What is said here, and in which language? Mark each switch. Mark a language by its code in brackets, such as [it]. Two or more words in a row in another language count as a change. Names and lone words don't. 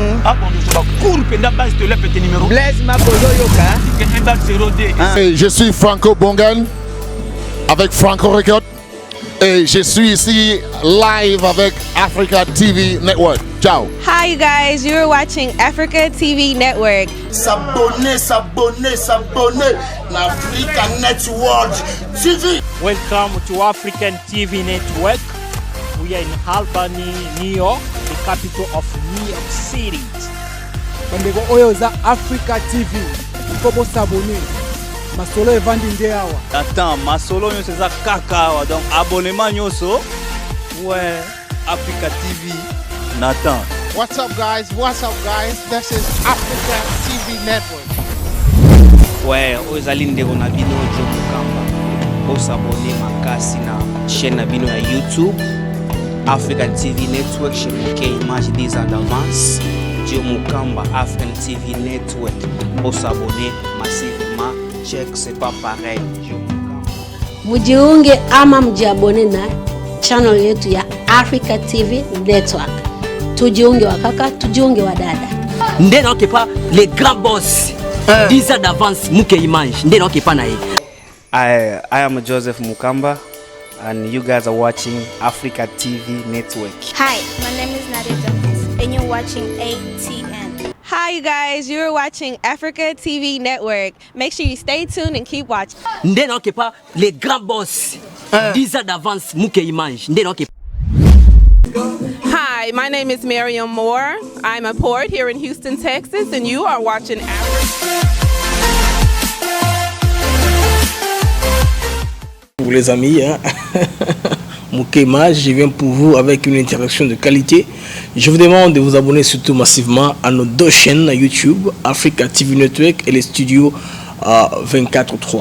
[fr] Blaise je suis Franco Bongan avec Franco Record et je suis ici live avec Africa TV Network. Ciao. [en] Hi you guys, you're watching Africa TV Network. [fr] S'abonner Africa Network TV. [en] Welcome to African TV Network. We are in Albany, New York, the capital of New York City. [ln] Bandeko oyo za Africa TV. Kobo s'abonner. Masolo evandi nde awa. Attends, masolo nyo c'est kaka awa. [fr] Donc abonnement nyoso. Ouais, Africa TV. Nathan. [en] What's up guys? This is Africa TV Network. [ln] Ouais, ozali ndeko na bino jo mukamba. [fr] S'abonner [ln] makasi na chaîne na bino ya [fr] YouTube African TV Network chez Image 10 ans d'avance Dieu Mukamba African TV Network s'abonner massivement check c'est pas pareil Dieu Mukamba [sw] mujiunge ama mjiabone na channel yetu ya Africa TV Network. Tujiunge wakaka, tujiunge wadada. [ln] Ndena okepa [fr] les grands boss 10 ans d'avance Muke Image. [ln] Ndena okepa na yeye. [en] I am Joseph Mukamba and you guys are watching Africa TV Network. Hi, my name is Nadia Jones and you're watching ATN. Hi you guys, you're watching Africa TV Network. Make sure you stay tuned and keep watching. [ln] Ndena okepa [fr] les grands boss 10 ans d'avance Muke Image. [ln] Ndena okepa. [en] Hi, my name is Miriam Moore. I'm a poet here in Houston, Texas, and you are watching [fr] Pour les amis, hein? Muke Image, je viens pour vous avec une interaction de qualité. Je vous demande de vous abonner surtout massivement à nos deux chaînes YouTube, Africa TV Network et les studios 24/3.